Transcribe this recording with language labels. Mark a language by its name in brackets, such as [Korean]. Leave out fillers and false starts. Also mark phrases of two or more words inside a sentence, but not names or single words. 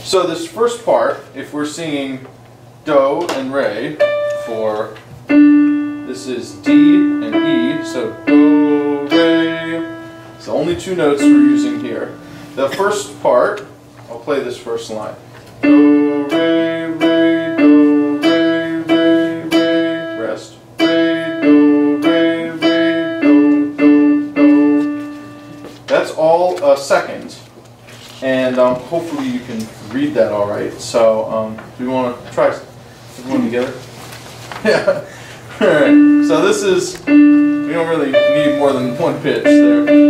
[English] So this first part, if we're singing Do and Re for, this is D and E, so Do, Re, it's the only two notes we're using here. The first part, I'll play this first line. Do, Re, Re, Do, Re, Re, Re, rest. Re, Do, Re, Re, Do, Do, Do. That's all seconds. And hopefully you can read that all right. So do we want to try everyone together? Yeah. All right. So this is, we don't really need more than one pitch there.